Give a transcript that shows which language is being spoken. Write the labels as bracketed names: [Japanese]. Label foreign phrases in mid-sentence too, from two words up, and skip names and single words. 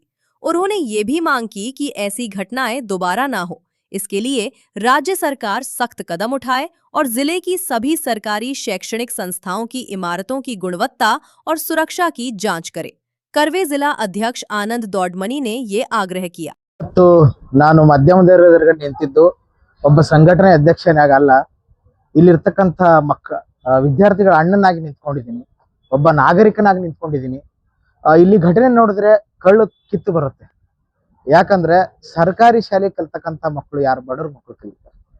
[Hindi] उन्होंने ये भी मांग की कि ऐसी घटनाएं दोबारा ना हो, इसके लिए राज्य सरकार सख्त कदम उठाए और जिले की सभी सरकारी शैक्षणिक संस्थाओं की इमारतों की गुणवत्ता और सुरक्षा की जांच करे। करवे जिला अध्यक्ष आनंद दौडमनी ने ये आग्रह किया। [Kannada] तो ನಾನು ಮಾಧ್ಯಮದವರಿಗೆ ನಿಂತಿದ್ದು ಒಬ್ಬ ಸಂಘಟನೆ ಅಧ್ಯಕ್ಷನಾಗಲ್ಲ, ಇಲ್ಲಿರ್ತಕ್ಕಂಥ ವಿದ್ಯಾರ್ಥಿಗಳ ಅಣ್ಣನಾಗಿ ನಿಂತ್ಕೊಂಡಿದ್ದೀನಿ, ಒಬ್ಬ ನಾಗರಿಕನಾಗಿ ನಿಂತ್ಕೊಂಡಿದ್ದೀನಿ। ಇಲ್ಲಿ ಘಟನೆ ನೋಡಿದ್ರೆ ಕಳ್ಳು ಕಿತ್ತು ಬರುತ್ತೆ। ಯಾಕಂದ್ರೆ ಸರ್ಕಾರಿ ಶಾಲೆ ಕಲ್ತಕ್ಕಂಥ ಮಕ್ಕಳು ಯಾರು ಬಡವ್ರ ಮಕ್ಕಳು ಕಲಿತಾರೆ।